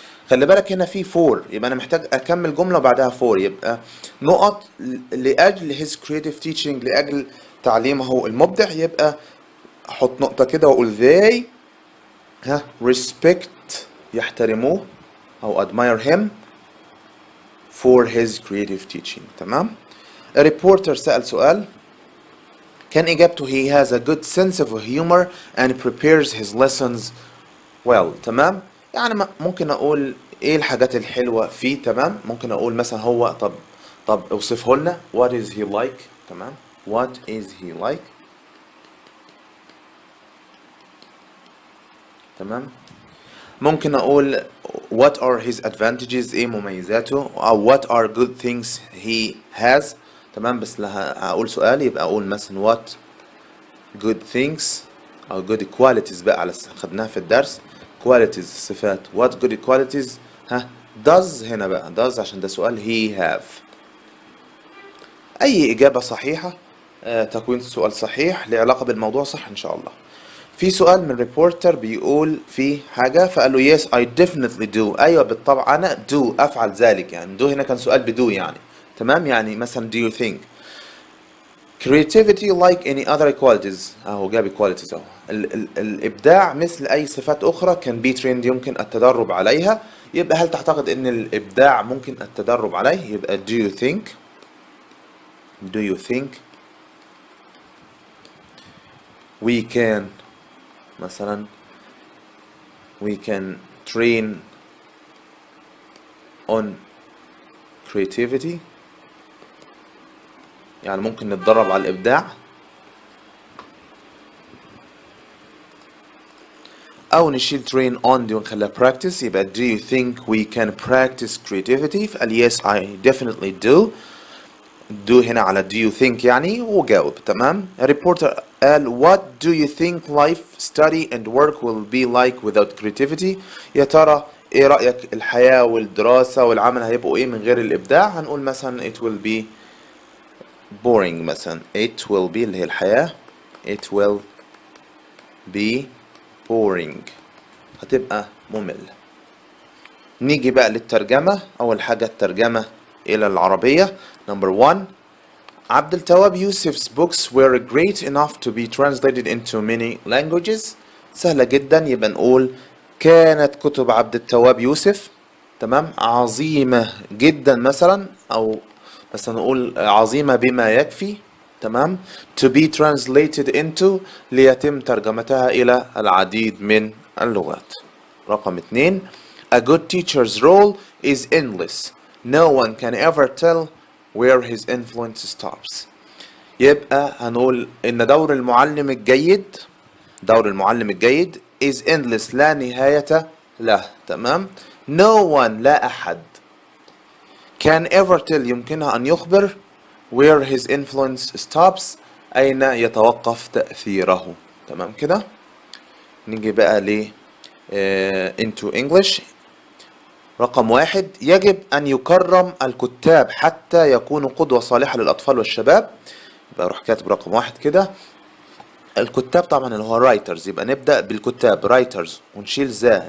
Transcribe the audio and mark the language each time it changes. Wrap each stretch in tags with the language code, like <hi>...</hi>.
<ar>خلي بالك هنا في for، يبقى انا محتاج اكمل جمله وبعدها for، يبقى نقط لاجل</ar> <en>his creative teaching</en> <ar>لاجل تعليمه المبدع، يبقى احط نقطه كده واقول</ar> <en>they respect</en> <ar>يحترموه او</ar> <en>admire him for his creative teaching.</en> <ar>تمام. الريبورتر سأل سؤال كان إجابته</ar> <en>he has a good sense of humor and prepares his lessons well.</en> <ar>تمام. يعني ممكن أقول إيه الحاجات الحلوة فيه. تمام. ممكن أقول مثلا هو طب اوصفه لنا</ar> <en>what is he like.</en> <ar>تمام.</ar> <en>what is he like.</en> <ar>تمام. ممكن أقول</ar> <en>what are his advantages</en> <ar>إيه مميزاته، أو</ar> <en>what are good things he has.</en> <ar>تمام. بس هقول سؤال يبقى أقول مثلا</ar> <en>what good things</en> <ar>أو</ar> <en>good qualities</en> <ar>بقى على خدناها في الدرس qualities صفات</ar> <en>what good qualities does</en> <ar>هنا بقى does عشان ده سؤال</ar> <en>he have.</en> <ar>أي إجابة صحيحة تكوين السؤال صحيح له علاقة بالموضوع صح إن شاء الله. في سؤال من ريبورتر بيقول فيه حاجة فقال له</ar> <en>yes I definitely do.</en> <ar>أيوة بالطبع أنا do أفعل ذلك. يعني do هنا كان سؤال بدو يعني. تمام. يعني مثلا</ar> <en>do you think creativity like any other qualities</en> <ar>أهو جاب qualities أهو الإبداع مثل أي صفات أخرى</ar> <en>can be trained</en> <ar>يمكن التدرب عليها. يبقى هل تعتقد أن الإبداع ممكن التدرب عليه. يبقى</ar> <en>do you think we can</en> <ar>مثلا</ar> <en>we can train on creativity</en> <ar>يعني ممكن نتدرب على الإبداع. أو نشيل</ar> <en>train on</en> <ar>دي ونخليها practice. يبقى</ar> <en>do you think we can practice creativity.</en> <ar>فقال</ar> <en>yes I definitely do.</en> <ar>do هنا على</ar> <en>do you think</en> <ar>يعني وجاوب. تمام. الريبورتر قال</ar> <en>what do you think life study and work will be like without creativity.</en> <ar>يا ترى ايه رأيك الحياة والدراسة والعمل هيبقوا ايه من غير الإبداع. هنقول مثلا</ar> <en>it will be boring</en> <ar>مثلا</ar> <en>it will be</en> <ar>اللي هي الحياة</ar> <en>it will be boring</en> <ar>هتبقى ممل. نيجي بقى للترجمة. أول حاجة الترجمة إلى العربية.</ar> <en>number 1 عبد التواب يوسف's books were great enough to be translated into many languages.</en> <ar>سهلة جدا. يبقى نقول كانت كتب عبد التواب يوسف تمام عظيمة جدا مثلا، أو مثلا نقول عظيمة بما يكفي. تمام.</ar> <en>to be translated into</en> <ar>ليتم ترجمتها إلى العديد من اللغات.</ar> <en>رقم 2 a good teacher's role is endless. no one can ever tell where his influence stops.</en> <ar>يبقى هنقول إن دور المعلم الجيد</ar> <en>is endless</en> <ar>لا نهاية له. تمام.</ar> <en>no one</en> <ar>لا أحد</ar> <en>can ever tell</en> <ar>يمكنها أن يخبر</ar> <en>where his influence stops</en> <ar>أين يتوقف تأثيره. تمام كده. نيجي بقى ل</ar> <en>into English.</en> <ar>رقم 1 يجب أن يكرم الكتاب حتى يكونوا قدوة صالحة للأطفال والشباب. يبقى اروح كاتب رقم واحد كده. الكتاب طبعا اللي هو رايترز، يبقى نبدأ بالكتاب رايترز ونشيل ذا.</ar>